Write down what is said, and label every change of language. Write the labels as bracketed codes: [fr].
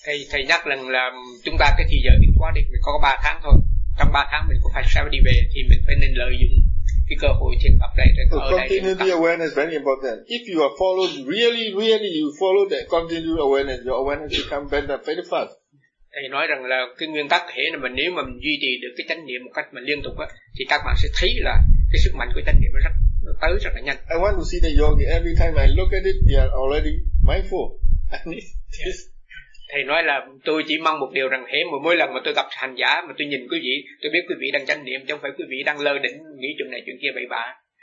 [vi] Thầy nhắc lần là chúng ta cái thì giờ định quá định mình có 3 tháng thôi. Trong 3 tháng mình cũng phải sao đi về thì mình phải nên lợi dụng cái cơ hội trên tập đây. [en] So continuity awareness is very important. If you are followed, really, really you follow that continuity awareness, your awareness become better very fast. [vi] Thầy nói rằng là cái nguyên tắc thể là mình nếu mà mình duy trì được cái chánh niệm một cách mà liên tục á, thì các bạn sẽ thấy là cái sức mạnh của chánh niệm nó tới rất là nhanh. [en] I want to see the yogi every time I look at it, they are already mindful. [vi] Thầy nói là tôi chỉ mong một điều rằng thế mỗi lần mà tôi gặp hành giả mà tôi nhìn quý vị, tôi biết quý vị đang chánh niệm, chứ không phải quý vị đang lơ đỉnh nghĩ chuyện này chuyện kia bậy bạ.